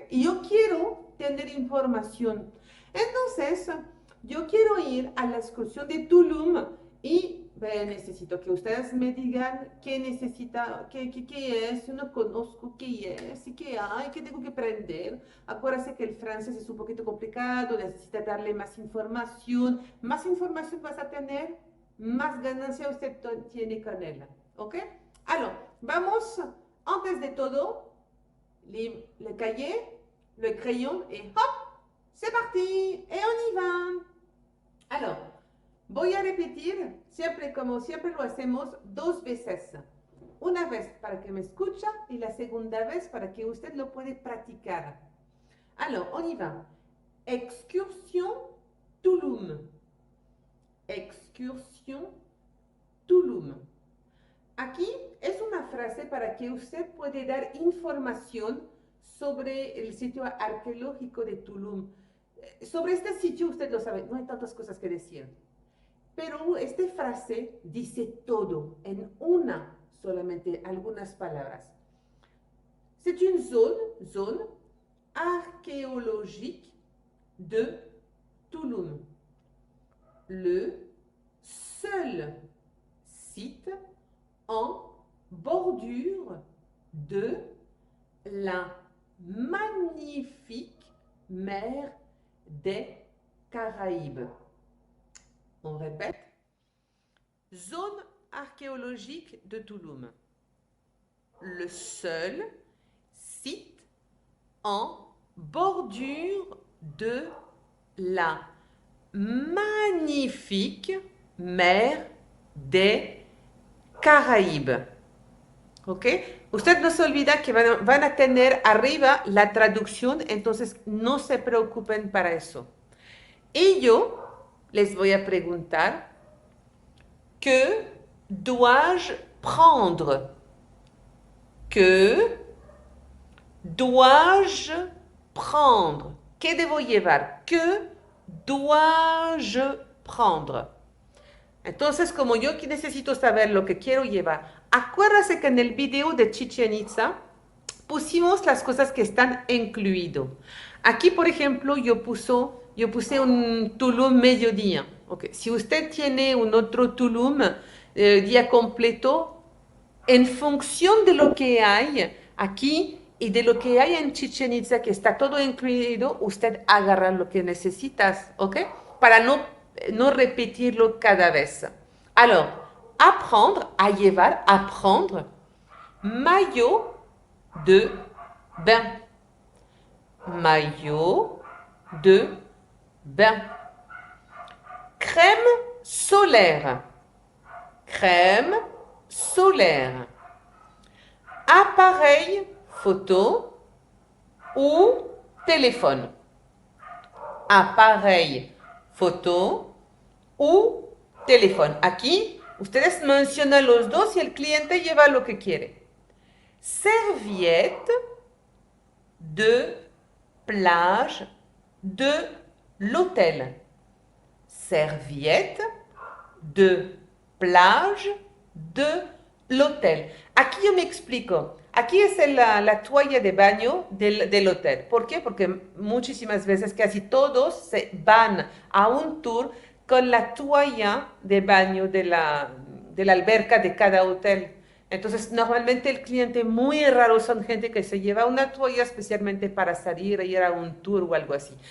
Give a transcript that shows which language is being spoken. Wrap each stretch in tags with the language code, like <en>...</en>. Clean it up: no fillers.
<es>Y yo quiero tener información. Entonces, yo quiero ir a la excursión de Tulum y necesito que ustedes me digan qué necesita, qué es, yo no conozco qué es y qué hay, qué tengo que aprender. Acuérdense que el francés es un poquito complicado, necesita darle más información. Más información vas a tener, más ganancia usted tiene con ella. ¿Ok?</es> <fr>Alors,</fr> <es>vamos, antes de todo,</es> <fr>le cahier, le crayon et hop, c'est parti, et on y va.</fr> <es>Alors, voy a repetir, siempre como siempre lo hacemos, dos veces. Una vez para que me escucha y la segunda vez para que usted lo puede practicar.</es> <fr>Alors, on y va. Excursion Tulum. Excursion Tulum.</fr> <es>Aquí es una frase para que usted puede dar información sobre el sitio arqueológico de Tulum. Sobre este sitio usted lo sabe, no hay tantas cosas que decir. Pero esta frase dice todo en una solamente, algunas palabras.</es> <fr>C'est une zone archéologique de Tulum. Le seul site en bordure de la magnifique mer des Caraïbes. On répète. Zone archéologique de Tulum. Le seul site en bordure de la magnifique mer des Caraïbes.</fr> <es>¿Ok? Usted no se olvida que van a tener arriba la traducción, entonces no se preocupen para eso. Y yo les voy a preguntar,</es> <fr>que dois-je prendre? Que dois-je prendre?</fr> <es>¿Qué debo llevar?</es> <fr>Que dois-je prendre?</fr> <es>Entonces, como yo necesito saber lo que quiero llevar, acuérdase que en el video de Chichén Itzá pusimos las cosas que están incluido. Aquí, por ejemplo, yo puse un tulum mediodía. Okay. Si usted tiene un otro tulum día completo, en función de lo que hay aquí y de lo que hay en Chichén Itzá, que está todo incluido, usted agarra lo que necesitas, ¿ok? Para no repetirlo cada vez.</es> <fr>Alors, apprendre, à llevar, apprendre, maillot de bain. Maillot de bain. Crème solaire. Crème solaire. Appareil photo ou téléphone. Appareil photo ou téléphone.</fr> <es>Aquí ustedes mencionan los dos y el cliente lleva lo que quiere. Serviette de plage de l'hôtel. Serviette de plage de l'hôtel. Aquí yo me explico. Aquí es la toalla de baño del hotel. ¿Por qué? Porque muchísimas veces casi todos se van a un tour con la toalla de baño de la alberca de cada hotel. Entonces, normalmente el cliente muy raro son gente que se lleva una toalla especialmente para salir a ir a un tour o algo así.</es>